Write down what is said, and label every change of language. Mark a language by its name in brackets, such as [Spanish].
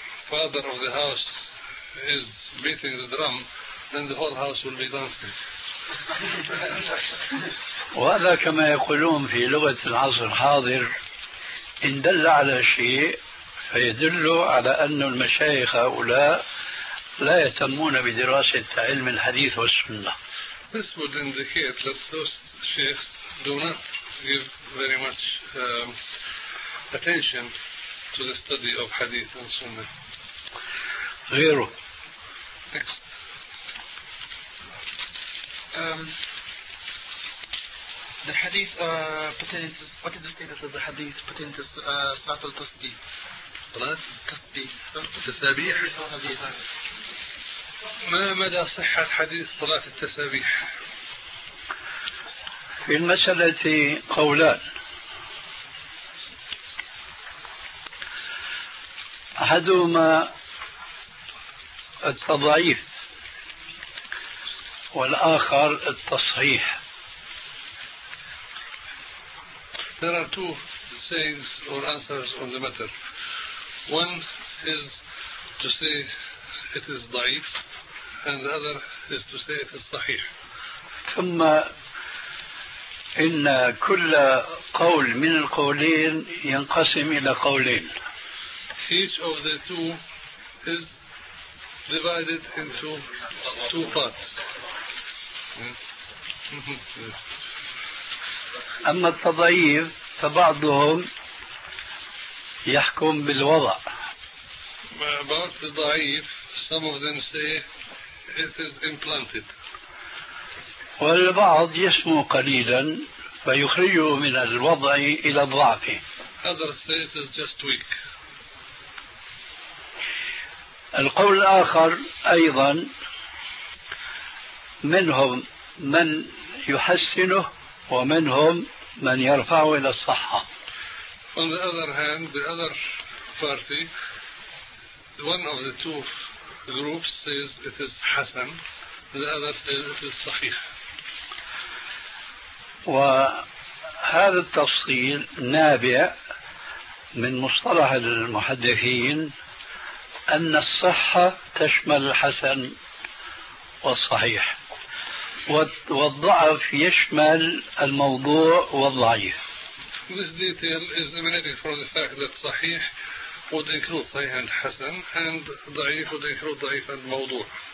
[English] Father of the house is beating the drum, then the whole house will be dancing. [Arabic] وهذا كما يقولون في لغة العصر الحاضر إن دل على شيء فيدل على أن المشايخ هؤلاء لا يهتمون بدراسة علم الحديث والسنة. [English] This would indicate that those sheikhs do not give very much attention to the study of hadith and sunnah. [Arabic] غيره. [English] The hadith pertains. What is the status of the hadith pertaining to salat al tasbih? Salat tasbih. Tasbih. [Arabic] ما مدى صحة حديث صلاة التسبيح؟ في المسألة قولان. أحدهما التضعيف والآخر التصحيح. [English] There are two sayings or answers on the matter. One is to say it is ضعيف and the other is to say it is صحيح. [Arabic] ثم إن كل قول من القولين ينقسم إلى قولين. [English] Each of the two is divided into two parts. [Arabic] أما التضعيف فبعضهم يحكم بالوضع. [English] About the ضعيف, some of them say it is implanted. [Arabic] والبعض يسمو قليلا فيخرجه من الوضع إلى الضعف. [English] Other state is just weak. [Arabic] القول الآخر أيضا منهم من يحسنه ومنهم من يرفعه إلى الصحة. [English] On the other hand, the other party, one of the two groups says it is حسن, the other says it is صحيح. [Arabic] وهذا التفصيل نابع من مصطلح المحدثين أن الصحة تشمل الحسن والصحيح والضعف يشمل الموضوع والضعيف. [English] This detail is emanating from the fact that صحيح would include صحيح and حسن and ضعيف would include ضعيف and موضوع.